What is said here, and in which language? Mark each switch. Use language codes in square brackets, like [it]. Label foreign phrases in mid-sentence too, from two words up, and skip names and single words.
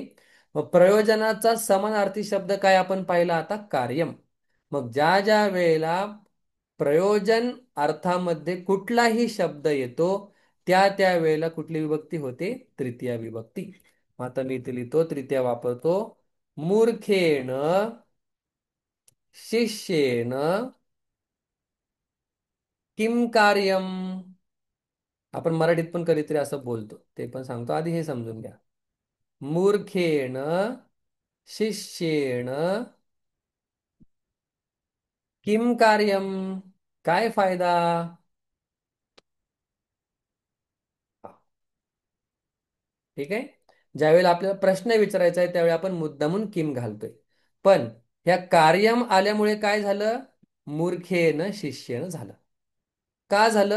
[mr] मग प्रयोजनाचा समानार्थी शब्द काय आपण पाहिला आता? कार्यम. मग ज्या ज्या वेळेला प्रयोजन अर्थामध्ये कुठलाही शब्द येतो, त्या त्या वेळेला कुठली विभक्ती होते? तृतीया विभक्ती. मग आता मी इथे लिहितो, तृतीया वापरतो. [sa] मूर्खेण शिष्येन किम कार्यम. [mr] आपण मराठीत पण कधीतरी असं बोलतो, ते पण सांगतो, आधी हे समजून घ्या. [sa] मूर्खेण शिष्येण किम कार्यम, [mr] काय फायदा? ठीक आहे. ज्यावेळेला आपल्याला प्रश्न विचारायचा आहे त्यावेळी आपण मुद्दामून किम घालतोय. पण ह्या कार्यम आल्यामुळे काय झालं? [sa] मूर्खेन शिष्येन [mr] झालं. का झालं?